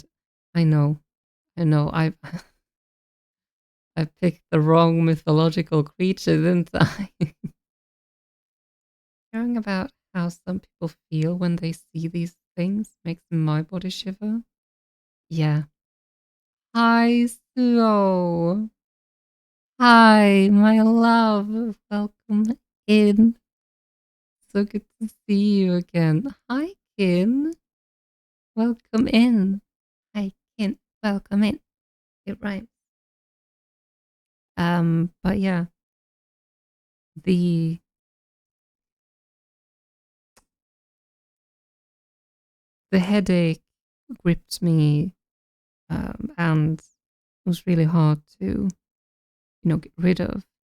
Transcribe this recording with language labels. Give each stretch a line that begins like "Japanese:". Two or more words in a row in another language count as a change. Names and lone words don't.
English: I know. I I picked the wrong mythological creature, didn't I? Hearing about how some people feel when they see these things makes my body shiver. Yeah. Hi, Suo. Hi, my love. Welcome in. So good to see you again. Hi, Kin. Welcome in. Hi, Kin. Welcome in. It rhymes. But yeah, the the headache gripped me, and it was really hard to, get rid of.